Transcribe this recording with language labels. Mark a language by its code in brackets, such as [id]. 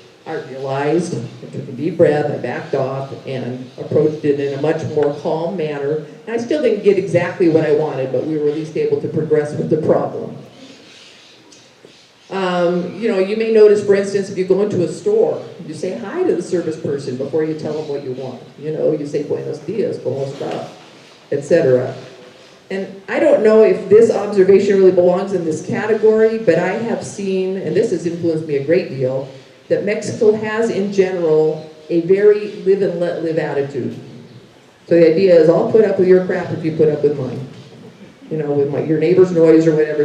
[en] I realized, I took a deep breath, I backed off, and approached it in a much more calm manner. And I still didn't get exactly what I wanted, but we were at least able to progress with the problem. You may notice, for instance, if you go into a store, you say hi to the service person before you tell them what you want. You say, [es] buenos dias, ¿cómo está?, [en] etc. And I don't know if this observation really belongs in this category, but I have seen, and this has influenced me a great deal, that Mexico has, in general, a very live and let live attitude. So the idea is, I'll put up with your crap if you put up with mine. With your neighbor's noise or whatever.